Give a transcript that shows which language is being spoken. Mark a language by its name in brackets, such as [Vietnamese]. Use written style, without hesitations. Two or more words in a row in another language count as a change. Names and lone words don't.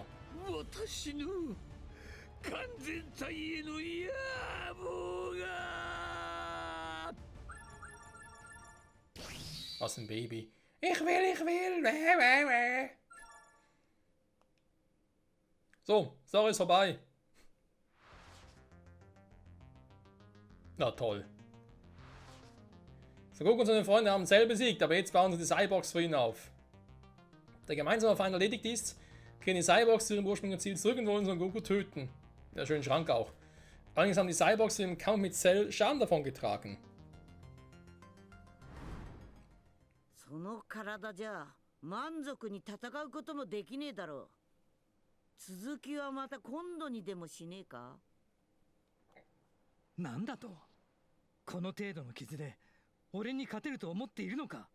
[Japanese] 私の完全体への野望が [German] Was ein Baby. Ich will. Weh, weh, weh. So, Story ist vorbei. Na toll. So, Goku und seine Freunde haben Cell besiegt, aber jetzt bauen sie die Cyborgs für ihn auf. Der gemeinsame Feind erledigt ist, kehren die Cyborgs zu ihrem ursprünglichen Ziel zurück und wollen Son Goku töten. Der schöne Schrank auch. Allerdings haben die Cyborgs im Kampf mit Cell Schaden davon getragen. [Japanese] その体じゃ満足に戦うこともできねえだろう。続きはまた今度にでもしねえか。なんだと、この程度の傷で俺に勝てると思っているのか。